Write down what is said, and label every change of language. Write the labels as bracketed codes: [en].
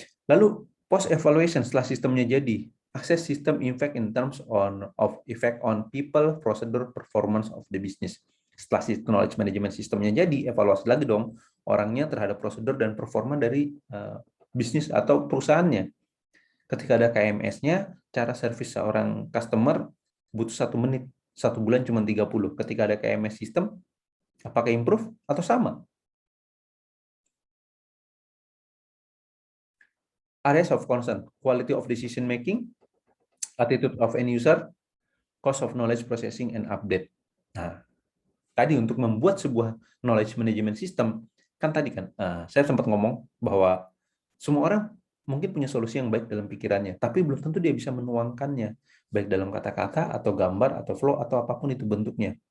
[id] Lalu [en] post evaluation [id] setelah sistemnya jadi, [en] assess system impact in terms of effect on people, procedure, performance of the business. [id] Setelah knowledge management sistemnya jadi, evaluasi lagi dong orangnya terhadap prosedur dan performa dari bisnis atau perusahaannya. Ketika ada KMS-nya, cara service seorang customer butuh 1 menit, 1 bulan cuma 30. Ketika ada KMS sistem, apakah improve atau sama? [en] Areas of concern, quality of decision making, attitude of end user, cost of knowledge processing and update. [id] Nah, tadi untuk membuat sebuah knowledge management system, kan tadi kan saya sempat ngomong bahwa semua orang mungkin punya solusi yang baik dalam pikirannya, tapi belum tentu dia bisa menuangkannya, baik dalam kata-kata atau gambar atau flow atau apapun itu bentuknya.